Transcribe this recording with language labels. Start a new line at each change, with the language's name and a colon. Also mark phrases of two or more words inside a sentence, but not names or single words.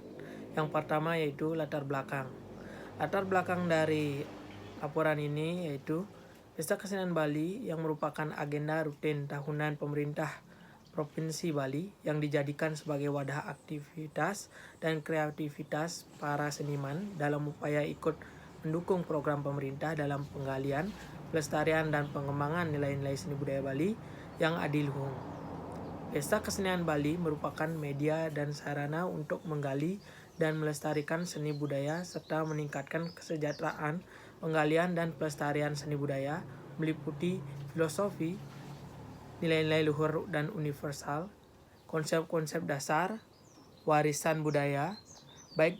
Indonesian: Yang pertama yaitu latar belakang. Latar belakang dari laporan ini yaitu Pesta Kesenian Bali yang merupakan agenda rutin tahunan pemerintah Provinsi Bali yang dijadikan sebagai wadah aktivitas dan kreativitas para seniman dalam upaya ikut mendukung program pemerintah dalam penggalian, pelestarian, dan pengembangan nilai-nilai seni budaya Bali yang adiluhung. Pesta Kesenian Bali merupakan media dan sarana untuk menggali dan melestarikan seni budaya serta meningkatkan kesejahteraan, penggalian, dan pelestarian seni budaya meliputi filosofi, nilai-nilai luhur dan universal, konsep-konsep dasar, warisan budaya, baik